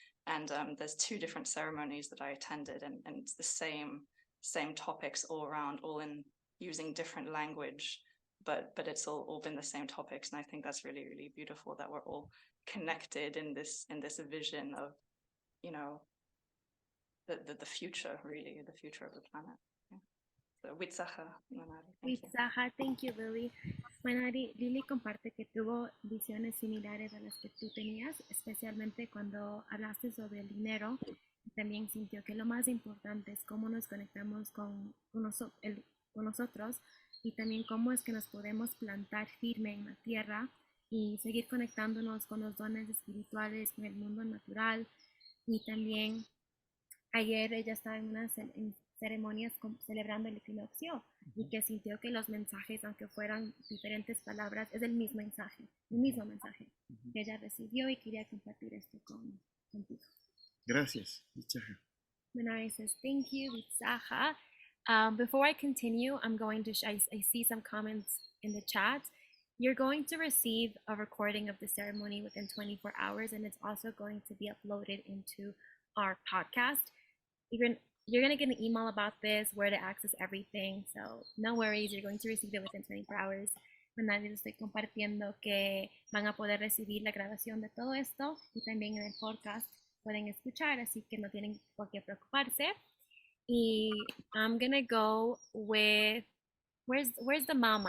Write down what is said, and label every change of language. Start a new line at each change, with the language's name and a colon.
English: And there's 2 different ceremonies that I attended, and it's the same topics all around, all in using different language, but it's all been the same topics. And I think that's really, really beautiful that we're all connected in this vision of, you know, the future, really, the future of the planet. Yeah. So, Witzaha, Manari, Thank you, Lily.
Spanish: Manari, Lily comparte que tuvo visiones similares a las que tú tenías, especialmente cuando hablaste sobre el dinero. También sintió que lo más importante es cómo nos conectamos con nosotros, y también cómo es que nos podemos plantar firme en la tierra y seguir conectándonos con los dones espirituales, con el mundo natural. Y también ayer ella estaba en unas ceremonias celebrando el equinoccio, y que sintió que los mensajes, aunque fueran diferentes palabras, es el mismo mensaje que ella recibió, y quería compartir esto contigo. Gracias, Itzaha.
English: Manari says, thank you, Itzaha. Before I continue, I'm going to, I see some comments in the chat. You're going to receive a recording of the ceremony within 24 hours, and it's also going to be uploaded into our podcast. Even you're going to get an email about this, where to access everything. So no worries, you're going to receive it within 24 hours.
Spanish: Les estoy compartiendo que van a poder recibir la grabación de todo esto y también en el podcast pueden escuchar, así que no tienen por qué preocuparse.
English: Y I'm gonna go with where's the mom?